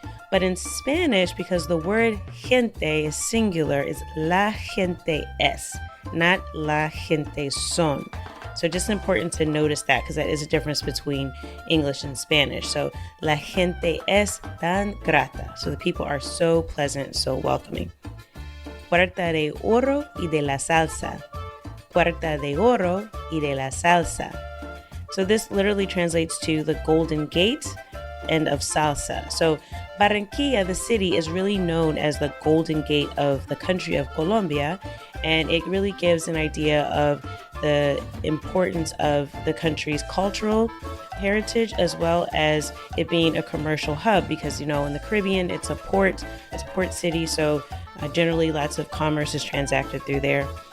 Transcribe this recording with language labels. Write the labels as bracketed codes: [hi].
[en] But in Spanish, because the word gente is singular, it's [es] la gente es, [en] not [es] la gente son. [en] So just important to notice that because that is a difference between English and Spanish. So [es] la gente es tan grata. [en] So the people are so pleasant, so welcoming. [es] Puerta de oro y de la salsa. Puerta de oro y de la salsa. [en] So this literally translates to the Golden Gate and of salsa. So Barranquilla, the city, is really known as the Golden Gate of the country of Colombia, and it really gives an idea of the importance of the country's cultural heritage as well as it being a commercial hub because, you know, in the Caribbean, it's a port city, so generally lots of commerce is transacted through there.